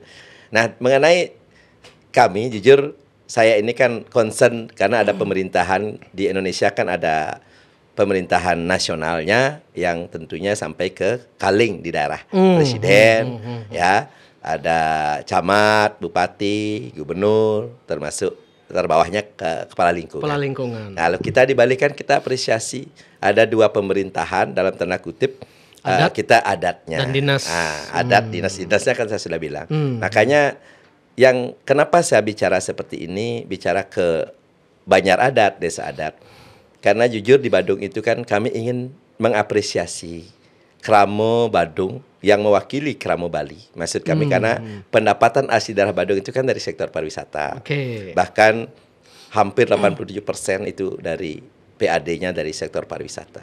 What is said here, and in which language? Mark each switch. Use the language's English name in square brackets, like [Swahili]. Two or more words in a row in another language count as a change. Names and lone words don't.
[Indonesian] Nah, mengenai kami jujur saya ini kan concern karena ada pemerintahan di Indonesia kan ada pemerintahan nasionalnya yang tentunya sampai ke Kaling di daerah presiden, ya ada camat, bupati, gubernur, termasuk terbawahnya ke kepala lingkungan. Kepala lingkungan. Nah, kalau kita dibalikan kita apresiasi ada 2 pemerintahan dalam tanda kutip kita adatnya dan dinas. Adat dinasnya kan saya sudah bilang. Makanya yang kenapa saya bicara seperti ini, bicara ke Banjar adat, desa adat. Karena jujur di Badung itu kan kami ingin mengapresiasi Kramo Badung yang mewakili Kramo Bali. Maksud kami karena pendapatan asli daerah Badung itu kan dari sektor pariwisata. Bahkan hampir 87% itu dari PAD-nya dari sektor pariwisata.